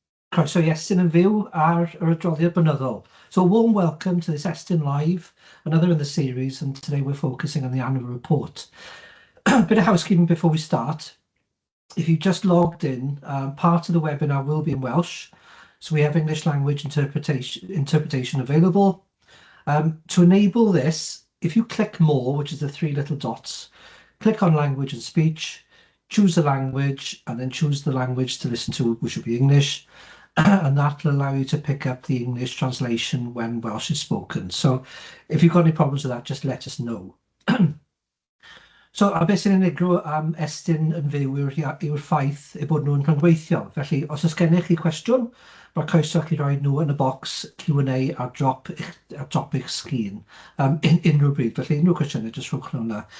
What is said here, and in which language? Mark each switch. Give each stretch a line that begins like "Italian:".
Welsh: Croeso i Estyn yn fyw ar yr adroddiad blynyddol.
English: So a warm welcome to this Estyn Live, another in the series, and today we're focusing on the annual report. Bit of housekeeping before we start. If you just logged in, part of the webinar will be in Welsh, so we have English language interpretation available. To enable this, if you click more, which is the three little dots, click on language and speech, choose the language, and then choose the language to listen to, which will be English, and that will allow you to pick up the English translation when Welsh is spoken. So if you've got any problems with that, just let us know.
Welsh: So, a beth sy'n unigryw am Estyn yn fyw yw'r ffaith eu bod nhw'n rhyngweithiol. Felly, os oes gennych chi cwestiwn, mae croeso chi roi nhw yn y bocs Q&A ar drop eich sgrin unrhyw bryd. Felly, unrhyw cwestiynau, jyst rhowch nhw yna.